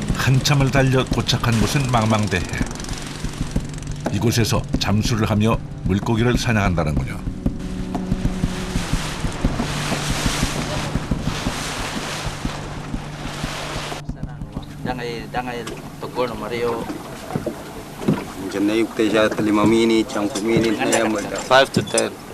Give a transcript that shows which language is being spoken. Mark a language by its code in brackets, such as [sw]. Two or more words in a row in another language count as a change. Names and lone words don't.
[ko] 한참을 달려 도착한 곳은 망망대해. 이곳에서 잠수를 하며 물고기를 사냥한다는군요. [ms] Jangan tegur nama Rio. [tl] Diyan na yung tayo sa 5 minutes, 10 minutes na yan. 5 to 10.